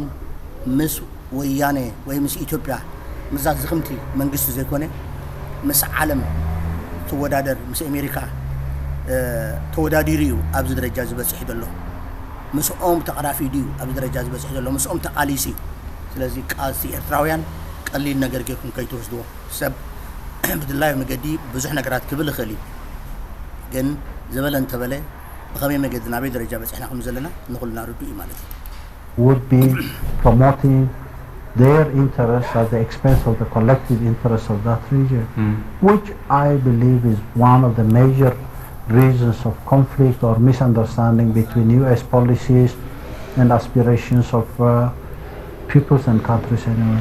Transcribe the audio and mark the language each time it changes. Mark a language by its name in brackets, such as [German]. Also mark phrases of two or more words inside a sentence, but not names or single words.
[Tigrinya] ምስ ወያነ ወይ ምስ ኢትዮጵያ ምዛ ዝኽምቲ መንግስቲ ዘይኮነ ምስ ዓለም ተወዳደር ምስ ኣሜሪካ ተወዳዲሩ እዩ ኣብዚ ደረጃ ዝበፅሕ ዘሎ ምስኦም ተቐራፊ ድዩ ኣብዚ ደረጃ ዝበፅሕ ዘሎ ምስኦም ተቃሊሲ ስለዚ ቃልሲ ኤርትራውያን ቀሊል ነገር ጌርኩም ከይትወስድዎ ሰብ ብድላዊ መገዲ ብዙሕ ነገራት ክብል ይኽእል እዩ ግን ዝበለ እንተበለ ብኸመይ መገዲ ናበይ ደረጃ በፅሕና ከም ዘለና ንኹልና ርዱ እዩ ማለት እዩ [English] would be promoting their interests at the expense of the collective interests of that region, which I believe is one of the major reasons of conflict or misunderstanding between U.S. policies and aspirations of peoples and countries anyway.